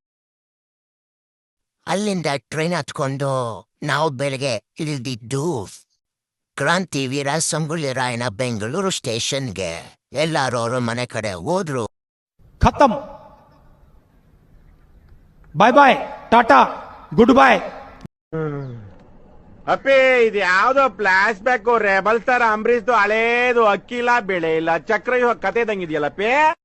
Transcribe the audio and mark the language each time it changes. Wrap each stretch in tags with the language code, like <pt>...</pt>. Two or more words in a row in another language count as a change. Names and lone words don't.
<kn>ಅಲ್ಲಿಂದ ಟ್ರೈನ್ ಹತ್ಕೊಂಡು ನಾವು ಬೆಳಗ್ಗೆ ಇಳಿದಿದ್ದು ಕ್ರಾಂತಿವೀರ ಸಂಗೊಳ್ಳಿ ರಾಯಣ್ಣ ಬೆಂಗಳೂರು ಸ್ಟೇಷನ್ಗೆ. ಎಲ್ಲರೂ ಅವ್ರ ಮನೆ ಕಡೆ ಹೋದ್ರು.</kn> <en>खत्म bye bye tata good bye.</en> <kn>ಅಪ್ಪಿ ಇದು ಯಾವ್ದೋ</kn> <en>flash back</en> <kn>ರೆಬಲ್ ತರ ಅಂಬರೀಶ್ದು ಹಳೇದು ಅಕ್ಕಿಲ್ಲ ಬೆಳೆ ಇಲ್ಲ ಚಕ್ರ ಕತೆ ಇದ್ದಂಗಿದೆಯಲ್ಲಪ್ಪಿ.</kn>